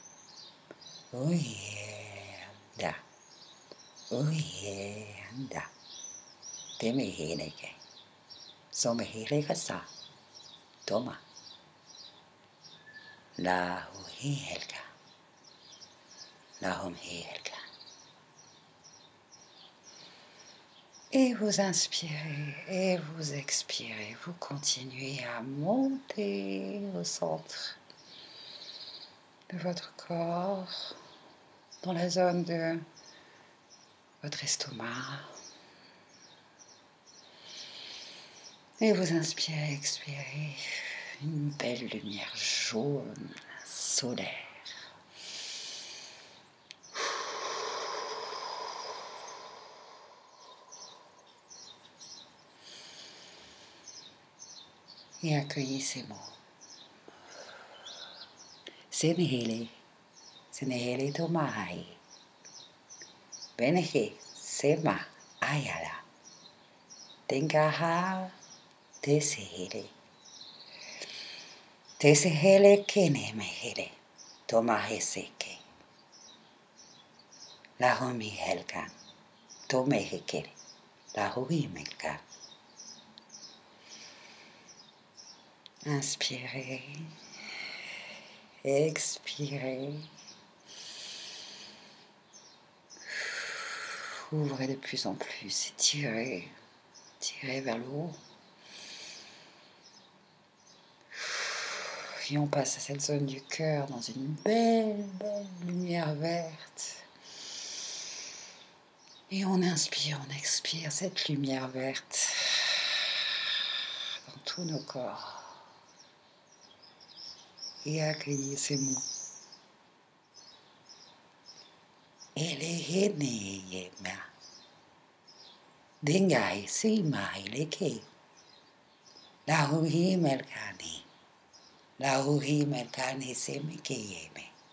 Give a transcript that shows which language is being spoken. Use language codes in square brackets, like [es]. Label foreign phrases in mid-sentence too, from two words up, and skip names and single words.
[fr] Da, da, temehele ke, somehele kasa, toma, lauhi helka. Lahum Helka. Et vous inspirez et vous expirez. Vous continuez à monter au centre de votre corps, dans la zone de votre estomac. Et vous inspirez, expirez. Une belle lumière jaune, solaire. Et accueillez ces mots. Senehele tomahai. Benehe sema ayala. Tengaha tesehele. Tesehele kene mehele. Tomahe seke. Lahomi helkan. Tomehe kere. Lahui melkan. Inspirez, expirez. Ouvrez de plus en plus, étirez, tirez vers le haut. Et on passe à cette zone du cœur dans une belle lumière verte. Et on inspire, on expire cette lumière verte dans tous nos corps. Et accueillez ces mots. Eleheneyema. Dengai simai leke. Lahuhi melkani. Lahuhi melkani semikeyeme.